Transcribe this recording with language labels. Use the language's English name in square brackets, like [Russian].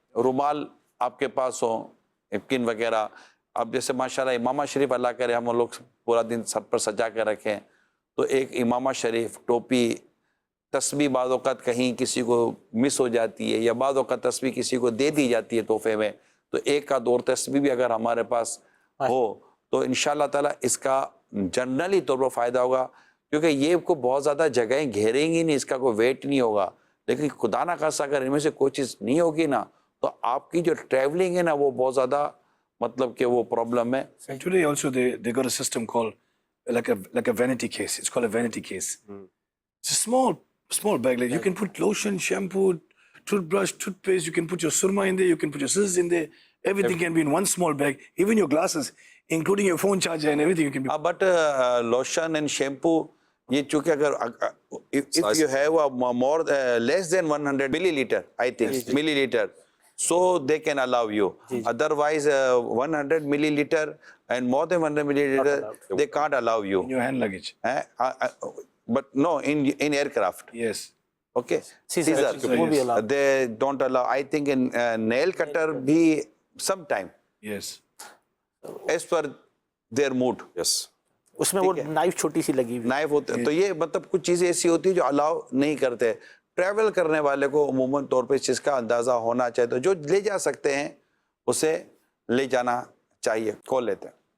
[Urdu] رومال آپ کے پاس ہو, نپکن وغیرہ. اب جیسے ماشاءاللہ امامہ شریف اللہ کرے ہم لوگ پورا دن سر پر سجا کے رکھیں, تو ایک امامہ شریف, ٹوپی, تسبیح بعض اوقات کہیں کسی کو مس ہو جاتی ہے, یا بعض اوقات تسبیح کسی کو دے دی جاتی ہے تحفے میں, تو ایک کا دور تسبیح بھی اگر ہمارے پاس ہو تو انشاءاللہ تعالیٰ اس کا جنرلی طور پر فائدہ ہوگا. کیونکہ یہ کو بہت زیادہ جگہیں گھیریں گی نہیں, اس کا کوئی ویٹ نہیں ہوگا. لیکن خدا نہ خاصہ اگر ان میں سے کوئی چیز نہیں ہوگی نا تو آپ کی جو ٹریولنگ ہے نا وہ بہت زیادہ مطلب کہ وہ پرابلم ہے. [English] Today also they got a system called like a vanity case. It's called a vanity case. It's a small bag. Like you can put lotion, shampoo, toothbrush, toothpaste. You can put your surma in there. You can put your scissors in there. Everything can be in one small bag. Even your glasses, including your phone charger and everything, you can be. But lotion and shampoo, [Urdu] یہ چونکہ اگر [English] if you have a more less than 100 milliliter, I think milliliter, so they can allow you. Otherwise 100 milliliter and more than 100 milliliter they can't allow you. In your hand luggage. But no, in aircraft. Yes. Okay. Scissor they don't allow. I think in nail cutter bhi sometime. Yes. As per their mood. Yes. [Urdu] اس میں وہ knife چھوٹی سی لگی ہوئی, knife ہوتے ہیں. تو یہ مطلب کچھ چیزیں ایسی ہوتی ہیں جو الاؤ نہیں کرتے. ٹریول کرنے والے کو عموماً طور پہ اس چیز کا اندازہ ہونا چاہیے. تو جو لے جا سکتے ہیں اسے لے جانا چاہیے. کال لیتے ہیں.